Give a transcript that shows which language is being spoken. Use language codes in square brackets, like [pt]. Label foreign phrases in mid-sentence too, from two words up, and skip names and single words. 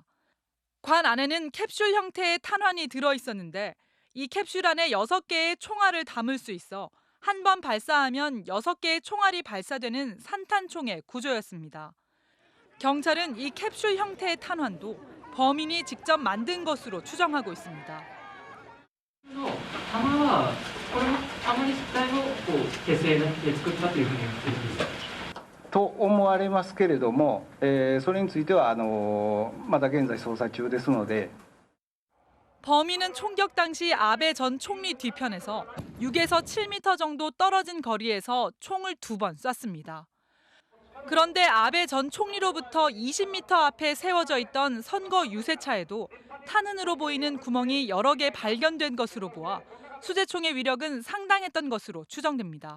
[ko] 관 안에는 캡슐 형태의 탄환이 들어있었는데 이 캡슐 안에 6개의 총알을 담을 수 있어 한 번 발사하면 6개의 총알이 발사되는 산탄총의 구조였습니다. 경찰은 이 캡슐 형태의 탄환도 범인이 직접 만든 것으로 추정하고 있습니다. [ja] 弾はこれの弾自体を手製で作ったというふうに言ってるんですかと思われますけれども、それについてはまだ現在捜査中ですので。 [ko] 범인은 총격 당시 아베 전 총리 뒤편에서 6에서 7m 정도 떨어진 거리에서 총을 2번 쐈습니다. 그런데 아베 전 총리로부터 20m 앞에 세워져 있던 선거 유세차에도 탄흔으로 보이는 구멍이 여러 개 발견된 것으로 보아 수재총의 위력은 상당했던 것으로 추정됩니다.